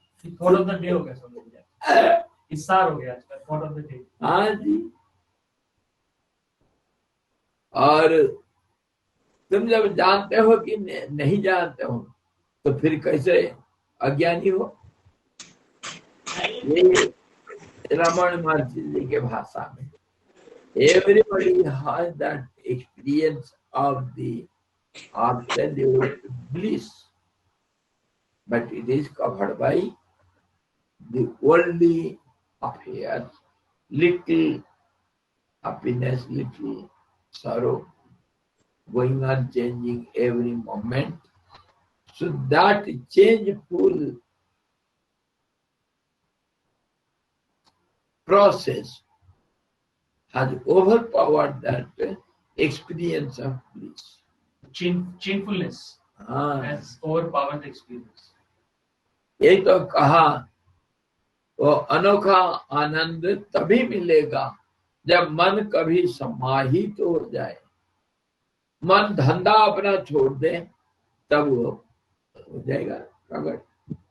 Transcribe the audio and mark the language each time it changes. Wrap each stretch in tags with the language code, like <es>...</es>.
<hi>Thought of the day हो गया स्वामी जी, इसार हो गया थॉट ऑफ द डे। हाँ जी। और तुम जब जानते हो कि नहीं जानते हो तो फिर कैसे अज्ञानी हो। ये रमन महर्षि जी के भाषा में</hi> <en>everybody has that experience of the absolute bliss, but it is covered by the worldly affairs, little happiness, little sorrow, going on changing every moment. So that changeful process has overpowered that experience of bliss. Changefulness has overpowered the experience.</en> <hi>ये तो कहा वो अनोखा आनंद तभी मिलेगा जब मन कभी समाहित हो जाए, मन धंधा अपना छोड़ दे, तब वो हो जाएगा प्रकट।</hi>